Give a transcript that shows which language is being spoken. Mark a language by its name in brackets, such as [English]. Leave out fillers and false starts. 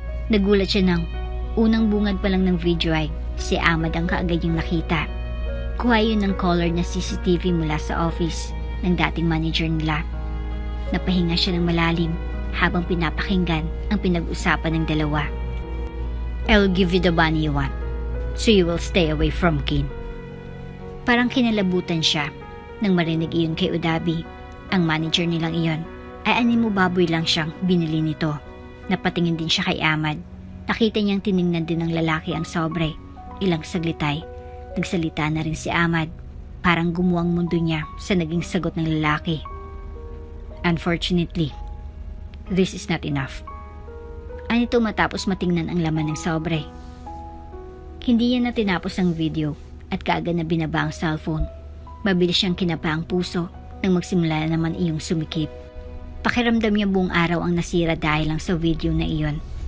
[Filipino] Nagulat siya ng unang bungad pa lang ng video ay si Ahmad ang kaagad niyang nakita. Kuha yun ng colored na CCTV mula sa office ng dating manager nila. Napahinga siya ng malalim habang pinapakinggan ang pinag-usapan ng dalawa. [English] I'll give you the money you want, so you will stay away from Kin. [Filipino] Parang kinalabutan siya nang marinig iyon kay Udabi, ang manager nilang iyon. Ay animo baboy lang siyang binili nito. Napatingin din siya kay Ahmad. Nakita niyang tiningnan din ng lalaki ang sobre. Ilang saglit ay nagsalita na rin si Ahmad. Parang gumuwang mundo niya sa naging sagot ng lalaki. [English] Unfortunately, this is not enough. [Filipino] Anito matapos matingnan ang laman ng sobre. Hindi yan na tinapos ang video at kaagad na binaba ang cellphone. Mabilis siyang kinapa ang puso nang magsimula na naman iyong sumikip. Pakiramdam niya buong araw ang nasira dahil lang sa video na iyon.